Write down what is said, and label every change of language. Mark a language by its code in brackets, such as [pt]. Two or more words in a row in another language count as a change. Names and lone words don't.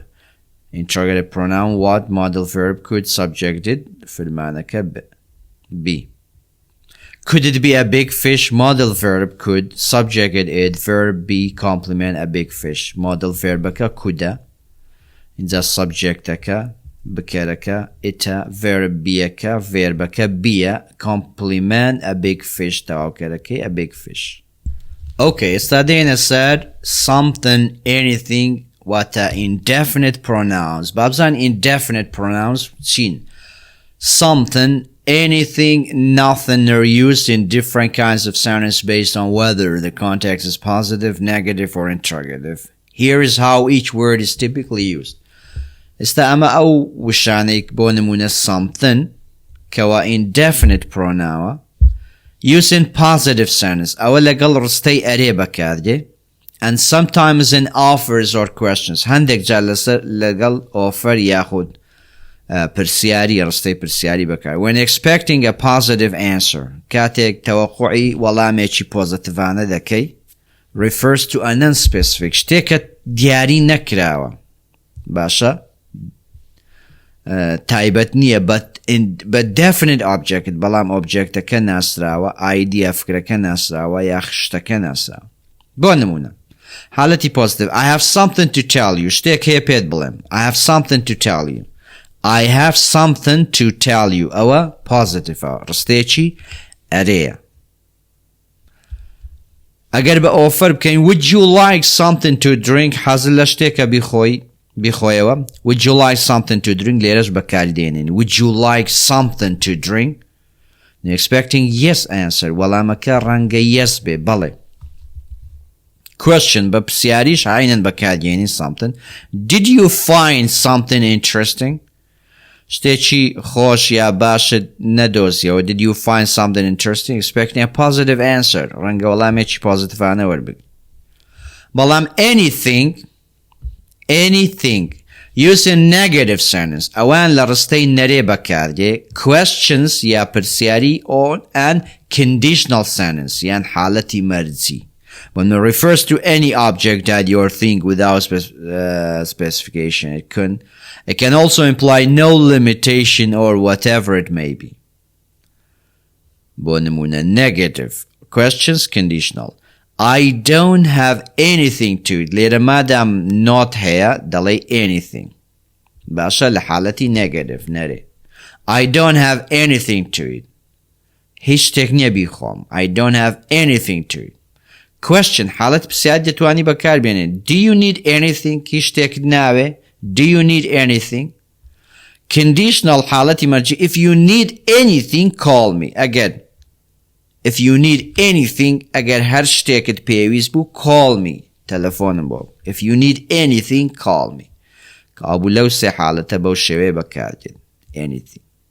[en] Interrogative pronoun what, modal verb could, subjected, فرمانەکە be. Could it be a big fish? Modal verb could, subjected it, verb be, complement a big fish. Modal verbەکە [ckb] کودە, اینجا subjectەکە بکەرەکە itە, verb بیەکە, verbەکە بیە, [en] complement a big fish تەواوکەرەکەی a big fish. Okay, [ckb] استادێنە سەر [en] something, anything, واتە indefinite pronouns. [ckb] بابزان [en] indefinite pronouns [ckb] چین؟ [en] Something, anything, nothing are used in different kinds of sentences based on whether the context is positive, negative, or interrogative. Here is how each word is typically used. [ckb] ئێستا ئەمە ئەو وشانەی بۆ نمونە something کەوا [en] indefinite pronoun used in positive sentence [ckb] ئەوە لەگەڵ ڕستەی ئەرێ بەکاردێ [en] and sometimes in offers or questions [ckb] هەندێک جار لەگەڵ offer یاخود پرسیاری ڕستەی پرسیاری بەکار. [en] When expecting a positive answer [ckb] کاتێک تەوەقوعی وەڵامێکی پۆزتیڤانە دەکەی [en] refers to a non-specific [ckb] شتێکە دیاری نەکراوە باشە تایبەت نییە [en] but definite object [ckb] بەڵام objectەکە ناسراوە idea فکرەکە ناسراوە یا شتەکە ناسراوە. بۆ نمونە حالەتی [en] positive I have something to tell you [ckb] شتێک هەیە پێت بڵێم [en] I have something to tell you I have something to tell you ئەوە positive [ckb] ڕستێکی ئەرەیە. ئەگەر بە [en] offer بکەین would you like something to drink [ckb] حەزت لە شتێکە بیخۆیەوە [en] would you like something to drink [ckb] لێرەش بەکاردێنین [en] would you like something to drink you're expecting yes answer [ckb] وەڵامەکە ڕەنگە [en] yes [ckb] بێ بەڵێ. Question بە پرسیاریش عینەن بەکاردێنین something [en] did you find something interesting [ckb] شتێکی خۆش یا باشت نەدۆزیەوە [en] did you find something interesting expecting a positive answer [ckb] ڕەنگە وەڵامێکی پۆزتیڤانە وەربگرێ. [en] بەڵام anything used in negative sentence [ckb] ئەوان لە ڕستەی نەرێ بەکاردێ [en] questions [ckb] یا پرسیاری [en] on and conditional sentence [ckb] یان حالەتی مەرجی [en] when it refers to any object that you think without specification it can also imply no limitation or whatever it may be. [ckb] بۆ نمونە [en] negative questions conditional I don't have anything to it [ckb] لێرە مادام [en] not [ckb] هەیە دەڵێ [en] anything [ckb] باشە لە حالەتی [en] negative نەرێ I don't have anything to it [ckb] هیچ شتێک نییە بیخۆم [en] I don't have anything to it. Question [ckb] حالەت پرسیار دەتوانی بەکاربێنێت [en] do you need anything [ckb] هیچ شتێک ناوێ [en] do you need anything. Conditional [ckb] حالەتی مەرجی [en] if you need anything call me again if you need anything [ckb] ئەگەر هەر شتێکت پێویست بوو [en] call me [ckb] تەلەفۆنم بۆ [en] if you need anything call me [ckb] کابوو لەو سێ حالەتە بەو شێوەیە بەکاردێن [en] anything.